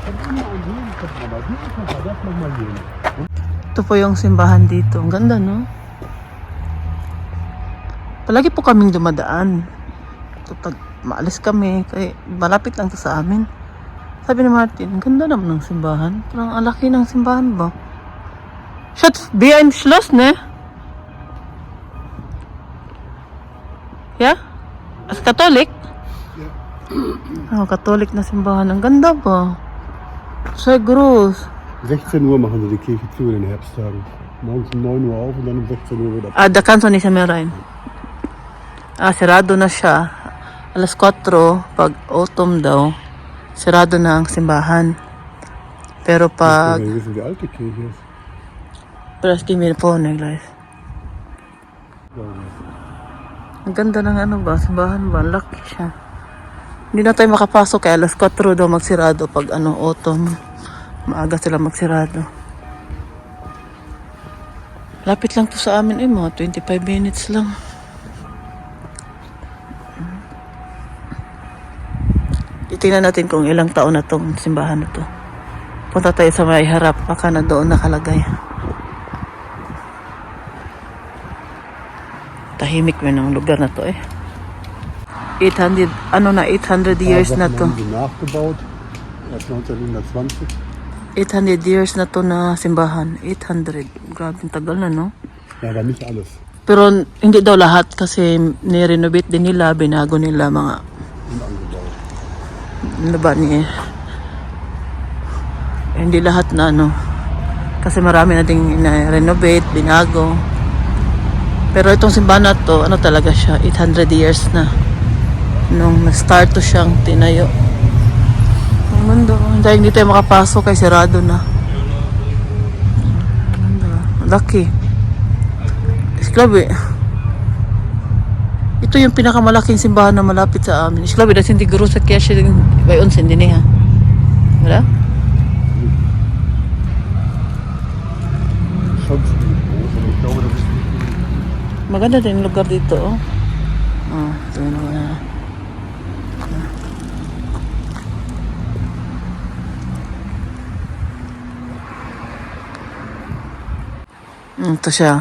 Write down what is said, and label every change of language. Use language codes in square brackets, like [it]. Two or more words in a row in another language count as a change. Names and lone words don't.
[tl] Ito po yung simbahan dito. Ang ganda, no? Palagi po kaming dumadaan. Pag maalis kami, kaya malapit lang to sa amin. Sabi ni Martin, ang ganda naman ng simbahan. Parang ang laki ng simbahan ba? [de] Schatz, behind Schloss, ne? [en] Yeah? As Catholic? [tl] Oh, Catholic na simbahan. Ang ganda ba? [de] Sehr groß. 16 Uhr machen sie die Kirche zu in den Herbsttagen. Morgens um 9 Uhr auf und dann um 16 Uhr wieder. Ah, da kannst du nicht mehr rein. [tl] Ah, sarado na siya. Alas 4, pag autumn daw, sarado na ang simbahan. Pero pag... [de] Wir wissen, wie alt die Kirche ist. [tl] Pero es kimi po na, guys. Ang ganda ng ano ba, simbahan ba? Laki siya. Hindi na tayo makapasok kaya alas 4 daw magsirado pag ano, autumn. Maaga sila magsirado. Lapit lang to sa amin mga 25 minutes lang. Tingnan natin kung ilang taon na tong simbahan na to. Punta tayo sa may harap, baka na doon nakalagay. Tahimik mo ng lugar na to 800 years na to. [de] Nachgebaut, erst 1920. [tl] 800 years na to na simbahan. 800. Grabe, tagal na, no? [de] Ja, aber nicht alles. [tl] Pero hindi daw lahat kasi ni-renovate din nila, binago nila mga ano ba niya hindi lahat na ano kasi marami na ding na-renovate, binago. Pero itong simbahan na to, ano talaga siya, 800 years na nung na-start to siyang tinayo. Ang mundo, dahil hindi tayo makapasok kay sarado na. Lucky. Grabe. Ito yung pinakamalaking simbahan na malapit sa amin. [de] Ich glaube, das sind die große Kirche bei uns in der Nähe. Oder? [tl] Maganda din yung lugar dito, oh. Oh, ito na. Ito siya.